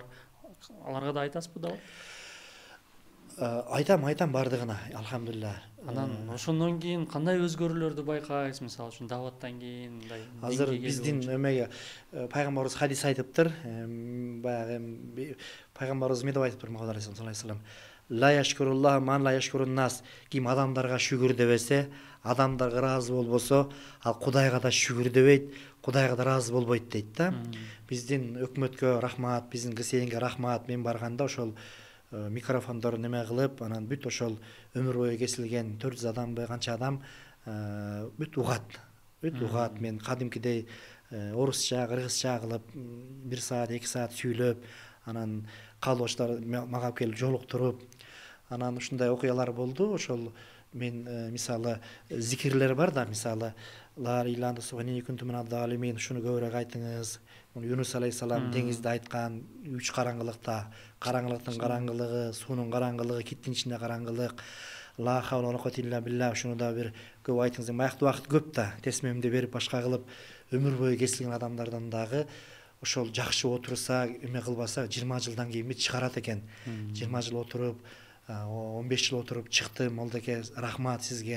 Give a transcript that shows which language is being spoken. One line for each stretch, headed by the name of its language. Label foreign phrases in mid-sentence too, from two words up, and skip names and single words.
Kyrgyz: Аларга да айтасызбы дабы? Айтам бардыгына, алхамдулилла. Анан ошондон кийин кандай өзгөрүүлөрдү байкайсыз, мисалы үчүн даваттан кийин мындай? Азыр биздин эмеге пайгамбарыбыз хадис айтыптыр. Баягы пайгамбарыбыз эмне деп айтыптыр Мухаммад алейхиссалам?
Arabic: لا يشكر الله من لا يشكر الناس.
Kyrgyz: Ким адамдарга шүгүр дебесе, адамдарга ыраазы болбосо, ал Кудайга да шүгүр дебейт, Кудайга да ыраазы болбойт дейт да. Биздин өкмөткө рахмат, биздин КСНге рахмат. Мен барганда ошол микрофондорун неме кылып, анан бүт ошол өмүр бою кесилген 400 адамбы, канча адам бүт угат. Мен кадимкидей орусча, кыргызча кылып 1 саат, 2 саат сүйлөп, анан калбаштар мага келип жолуктуруп, анан ушундай окуялар болду. Ошол мен мисалы зикирлер бар да, мисалы
Arabic: لا إله إلا الله
Kyrgyz: ушуну көбүрөөк айтыңыз. Юнус алейхисалам деңизде айткан 3 караңгылыкта, караңгылыктын караңгылыгы, суунун караңгылыгы, киттин ичинде караңгылык.
Arabic: لا حول ولا قوة إلا بالله,
Kyrgyz: ушуну да бир көп айтыңыз. Аякта убакыт көп да, тесмемди берип башка кылып өмүр бою кесилген адамдардан дагы ошол жакшы отурса, эме кылбаса 20 жылдан кийин чыгарат экен. 20 жыл отуруп, 15 жыл отуруп чыктым. Молдоке, рахмат сизге.